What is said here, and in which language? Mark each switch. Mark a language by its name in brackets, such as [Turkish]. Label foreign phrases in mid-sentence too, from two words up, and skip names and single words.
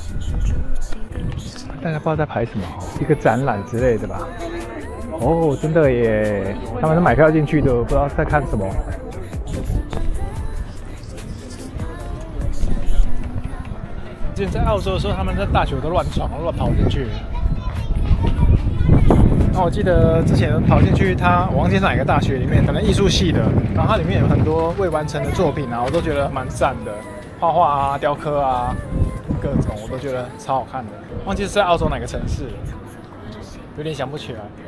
[Chinese] 大家不知道在排什麼，一個展覽之類的吧？哦，真的耶！他們是買票進去的，不知道在看什麼。之前在澳洲的時候，他們在大學都亂闖亂跑進去。那我記得之前跑進去，我忘記是哪個大學裡面，可能藝術系的，然後它裡面有很多未完成的作品啊，我都覺得蠻讚的，畫畫啊、雕刻啊。各種我都覺得超好看的。忘記是在澳洲哪個城市了，有點想不起來。